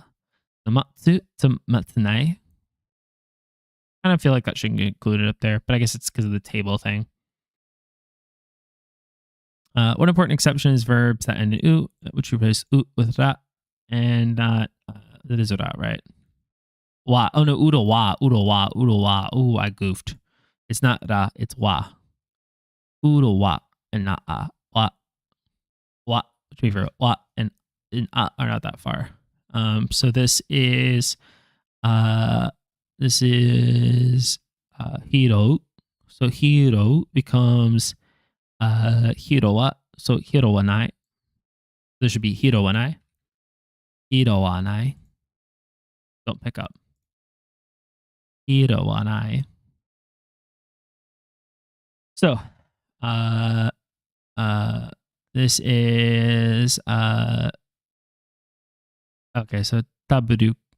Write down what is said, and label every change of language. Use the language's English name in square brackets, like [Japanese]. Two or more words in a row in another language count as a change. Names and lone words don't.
[Japanese] The matsu to matsunai. [English] I kind of feel like that should get included up there, but I guess it's because of the table thing. One important exception is verbs that end in u, which replace u with ra, and that is ra, right? Wa. Oh no, [Japanese] udo wa. [English] Ooh, I goofed. It's not ra, it's wa. [Japanese] Udo wa [English] and not a. Wa. Wa. Which means wa and a are not that far. So this is uh hiro. [Japanese] So hiro becomes hiro wa. So hiro wa nai. [English] There should be [Japanese] hiro wa nai. Hiro wa nai. [English] Don't pick up. [Japanese] Hiro wa nai. [English] So uh this is okay, so taberu.